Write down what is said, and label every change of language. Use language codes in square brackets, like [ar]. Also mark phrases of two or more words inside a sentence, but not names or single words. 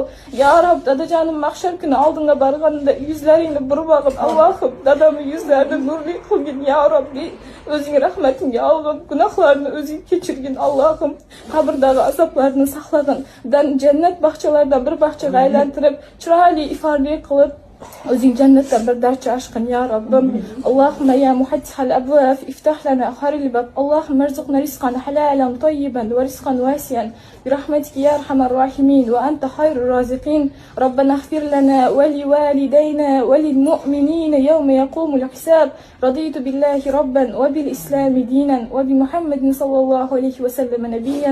[uz] Ya Rob, dadajonim mahshar kuni oldinga borganda yuzlaringni burib olib, Allohim, dadamning yuzlarini nurli qilgin, [ar] يا ربي. [uz] O'zing rahmatingga olgin, gunohlarni o'zing kechirgin, Allohim. Qabrdagi azoblarni saqlagin. Jannat bog'chalaridan bir bog'chaga aylantirib, chiroyli iforli qilib o'zing jannatdan bir darcha ashqin, ya Robbim. [ar] اللهم يا مفتح الأبواب افتح لنا خير الباب. اللهم ارزقنا رزقا حلالا طيبا ورزقا واسعا برحمتك يا أرحم الراحمين وأنت خير الرازقين. ربنا اغفر لنا ولوالدينا وللمؤمنين يوم يقوم الحساب. رضيت بالله ربا وبالإسلام دينا وبمحمد صلى الله عليه وسلم نبيا.